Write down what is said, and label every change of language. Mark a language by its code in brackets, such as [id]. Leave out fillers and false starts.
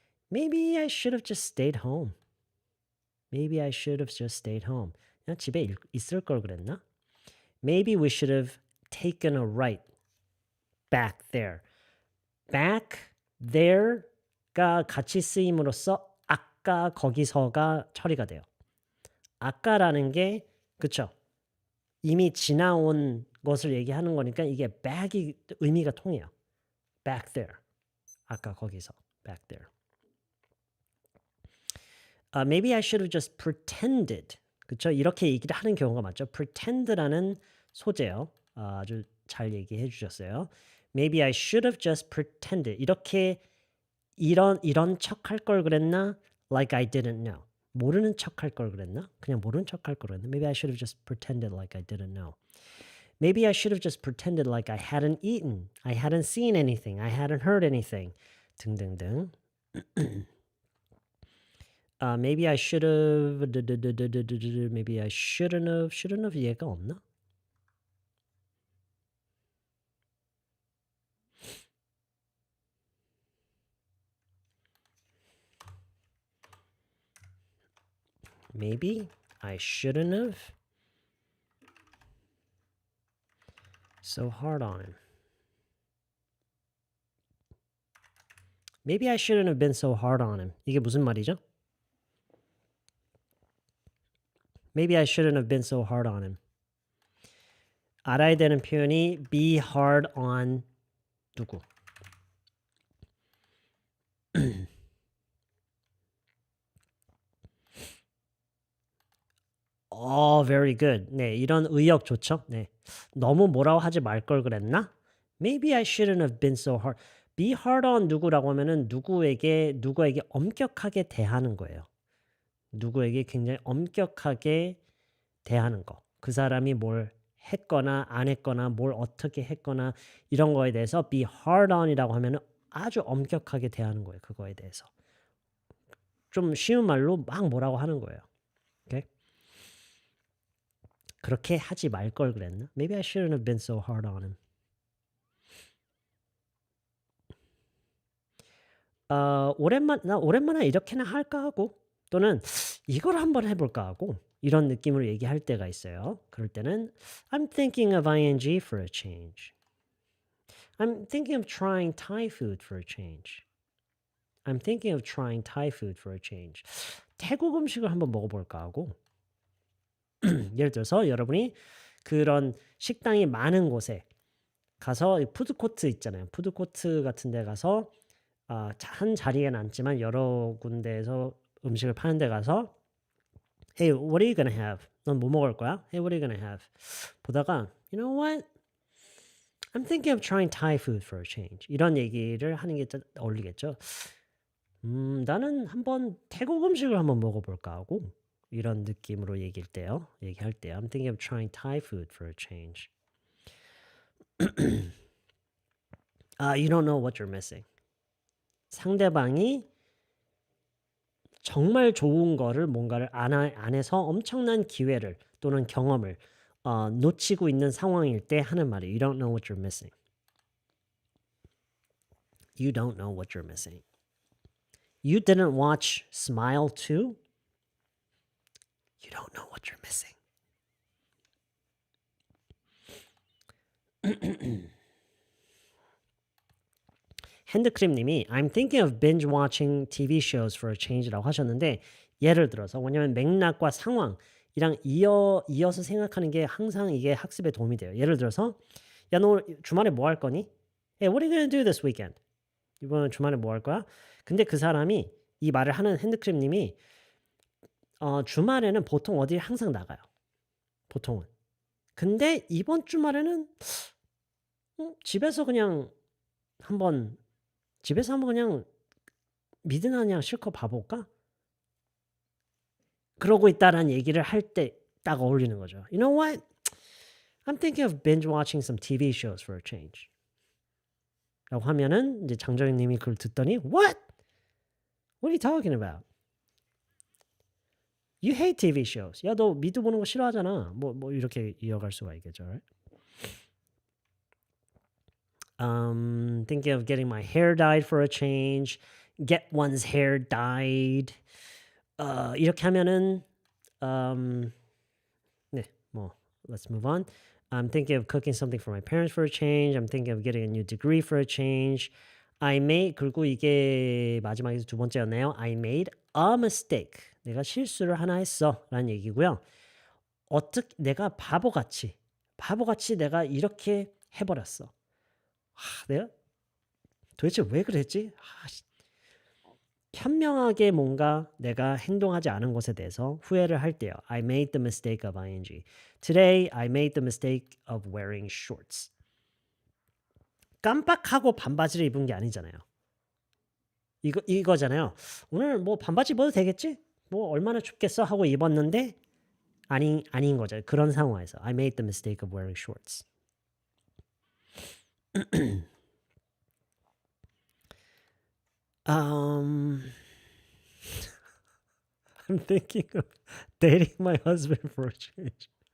[en] Maybe I should have just stayed home. Maybe I should have just stayed home. [ko] 그냥 집에 있을 걸 그랬나? [en] Maybe we should have taken a right back there. [ko] Back there가 같이 쓰임으로써 아까 거기서가 처리가 돼요. 아까라는 게 그쵸? 이미 지나온 것을 얘기하는 거니까 이게 back이 의미가 통해요. [en] Back there. [ko] 아까 거기서. Back there. [en] Maybe I should have just pretended. [ko] 그쵸? 이렇게 얘기를 하는 경우가 많죠. pretend라는 소재요. 아주 잘 얘기해 주셨어요. [en] Maybe I should have just pretended. [ko] 이렇게 이런 척 할 걸 그랬나? [en] Like I didn't know. [ko] 모르는 척 할 걸 그랬나? 그냥 모르는 척 할 걸 그랬나? [en] Maybe I should have just pretended like I didn't know. Maybe I should have just pretended like I hadn't eaten. I hadn't seen anything. I hadn't heard anything. 등등등. Maybe I should have. Maybe I shouldn't have. Shouldn't have [ko] 얘가 없나? [en] Maybe I shouldn't have. So hard on him. Maybe I shouldn't have been so hard on him. [ko] 이게 무슨 말이죠? [en] Maybe I shouldn't have been so hard on him. [ko] 알아야 되는 표현이 be hard on 누구? [en] Very good. [ko] 네, 이런 의역 좋죠? 네. 너무 뭐라고 하지 말 걸 그랬나? [en] Maybe I shouldn't have been so hard. [ko] Be hard on 누구라고 하면은 누구에게 엄격하게 대하는 거예요. 누구에게 굉장히 엄격하게 대하는 거. 그 사람이 뭘 했거나 안 했거나 뭘 어떻게 했거나 이런 거에 대해서 be hard on이라고 하면은 아주 엄격하게 대하는 거예요. 그거에 대해서. 좀 쉬운 말로 막 뭐라고 하는 거예요. 오케이? 그렇게 하지 말 걸 그랬나? [en] Maybe I shouldn't have been so hard on him. [ko] 오랜만에 이렇게나 할까 하고 또는 이걸 한번 해볼까 하고 이런 느낌으로 얘기할 때가 있어요. 그럴 때는 [en] I'm thinking of ing for a change. I'm thinking of trying Thai food for a change. I'm thinking of trying Thai food for a change. [ko] 태국 음식을 한번 먹어볼까 하고 예를 들어서 여러분이 그런 식당이 많은 곳에 가서 푸드코트 있잖아요. 푸드코트 같은 데 가서 한 자리에는 앉지만 여러 군데에서 음식을 파는 데 가서 [en] Hey, what are you gonna have? [ko] 넌 뭐 먹을 거야? [en] Hey, what are you gonna have? [ko] 보다가 [en] You know what? I'm thinking of trying Thai food for a change. [ko] 이런 얘기를 하는 게 어울리겠죠. 나는 한번 태국 음식을 한번 먹어볼까 하고 이런 느낌으로 얘기할 때요. [en] I'm thinking of trying Thai food for a change. You don't know what you're missing. [ko] 상대방이 정말 좋은 거를 뭔가를 안에서 엄청난 기회를 또는 경험을 놓치고 있는 상황일 때 하는 말이에요. [en] You don't know what you're missing. You don't know what you're missing. You didn't watch Smile 2? You don't know what you're missing. [ko] 핸드크림님이 [en] I'm thinking of binge watching TV shows for a change [ko] 라고 하셨는데 예를 들어서 왜냐면 맥락과 상황이랑 이어서 생각하는 게 항상 이게 학습에 도움이 돼요. 예를 들어서 야 너 주말에 뭐 할 거니? [en] Hey, what are you gonna do this weekend? [ko] 이번 주말에 뭐 할 거야? 근데 그 사람이 이 말을 하는 핸드크림님이 주말에는 보통 어딜 항상 나가요. 보통은. 근데 이번 주말에는 집에서 한번 그냥 미드나 그냥 실컷 봐볼까? 그러고 있다라는 얘기를 할 때 딱 어울리는 거죠. [en] You know what? I'm thinking of binge watching some TV shows for a change. [ko] 라고 하면은 이제 장정희님이 그걸 듣더니 [en] What? What are you talking about? You hate TV shows. [ko] 야, 너 미드 보는 거 싫어하잖아. 뭐 이렇게 이어갈 수가 있겠죠. [en] Right? Thinking of getting my hair dyed for a change. Get one's hair dyed. [ko] 이렇게 하면은 네, [en] let's move on. I'm thinking of cooking something for my parents for a change. I'm thinking of getting a new degree for a change. [ko] 그리고 이게 마지막에서 두 번째였네요. [en] I made a mistake. [ko] 내가 실수를 하나 했어. 라는 얘기고요. 내가 바보같이 내가 이렇게 해버렸어. 내가 도대체 왜 그랬지? 현명하게 뭔가 내가 행동하지 않은 것에 대해서 후회를 할 때요. [en] I made the mistake of ing. Today I made the mistake of wearing shorts. [ko] 깜빡하고 반바지를 입은 게 아니잖아요. 이거잖아요. 오늘 뭐 반바지 입어도 되겠지? 뭐 얼마나 춥겠어 하고 입었는데 아닌 거죠. 그런 상황에서 [en] I made the mistake of wearing shorts. I'm thinking of dating my husband for a change.